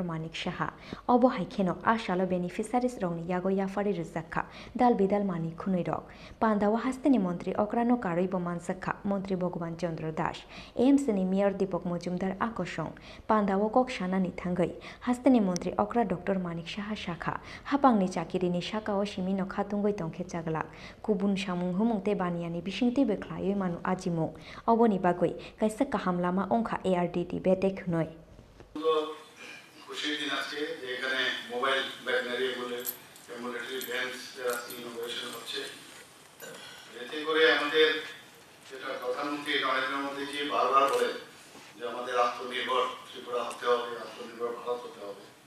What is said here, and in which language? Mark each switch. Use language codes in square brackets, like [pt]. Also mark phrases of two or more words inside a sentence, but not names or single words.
[trp] Manik Saha obo haikheno a shalo beneficiaries rongni yago yafari rizakha dal bidal mani khunoi rok pandawa hasteni montri Okrano Karoi Bomansakha Montri Bhagwan Chandra Das AMC ni Mayor Deepak Mojumdar Akosong Pandawo Kok Shanani Thangai Hasteni Montri Okra Dr. Manik Saha Shakha Hapangni Chakirini Shakao Shimino Khatungoi Tongkhe Jaglak Kubun Samung Humungte Baniani Bisingti Bekhlaioi Manu Ajimung Oboni Bagoi Kaisa Kaham Lama Ongkha ARDD Bedek Noi [bn] খুশির দিন আজকে যে এখানে [en] mobile veterinary ambulatory vans innovation [bn] হচ্ছে, এতে করে আমাদের যেটা প্রধানমন্ত্রী নরেন্দ্র মোদীজি বারবার বলেন যে আমাদের আত্মনির্ভর ত্রিপুরা হতে হবে, আত্মনির্ভর ভারত হতে হবে।